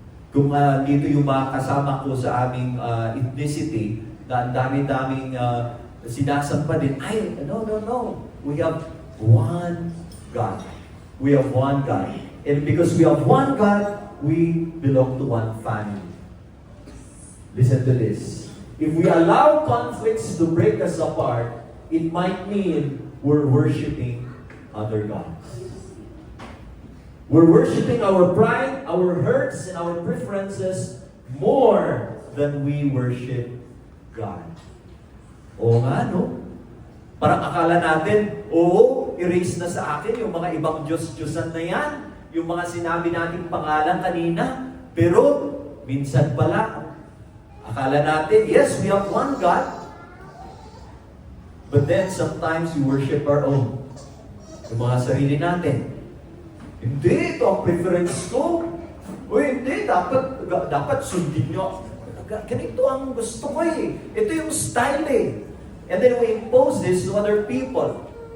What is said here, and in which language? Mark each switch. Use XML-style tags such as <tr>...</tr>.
<tl>Kung dito yung mga kasama ko sa aming ethnicity, na ang dami-daming sinasampa din, no.</tl> <en>We have one God. We have one God. And because we have one God, we belong to one family. Listen to this. If we allow conflicts to break us apart, it might mean we're worshiping other gods. We're worshiping our pride, our hurts, and our preferences more than we worship God.</en> <tl>Oo nga, no? Parang akala natin, erase na sa akin yung mga ibang Diyos-Diyosan na yan, yung mga sinabi nating pangalan kanina, pero minsan pala, akala natin,</tl> <en>yes, we have one God, but then sometimes we worship our own.</en> <tl>Yung mga sarili natin. Hindi, ito ang preference ko. Hindi, dapat sundin nyo. ganito ang gusto ko eh. Ito yung style eh.</tl> <en>And then we impose this to other people.</en>